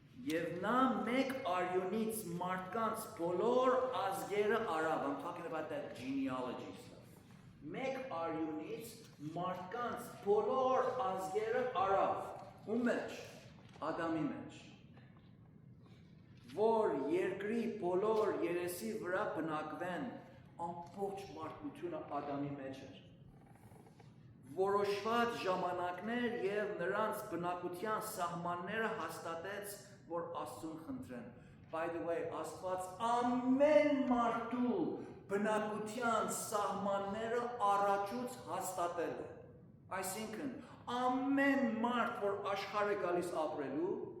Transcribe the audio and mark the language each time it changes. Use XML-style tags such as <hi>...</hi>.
<hy>Եվ նա մեկ արյունից մարդկանց բոլոր ազգերը արավ.</hy> <en>I'm talking about that genealogy stuff.</en> <hy>Մեկ արյունից մարդկանց բոլոր ազգերը արավ. Ում մեջ? Ադամի մեջ. Որ երկրի բոլոր երեսի վրա բնակվեն, ամբողջ մարդկությունը Ադամի մեջ էր։ Որոշված ժամանակներ եւ նրանց բնակության սահմանները հաստատեց, որ Աստծուն խնդրեն։</hy> <en>By the way,</en> <hy>Աստված ամեն մարդու բնակության սահմանները առաջուց հաստատել է։ Այսինքն, ամեն մարդ, որ աշխարհ է գալիս ապրելու,</hy>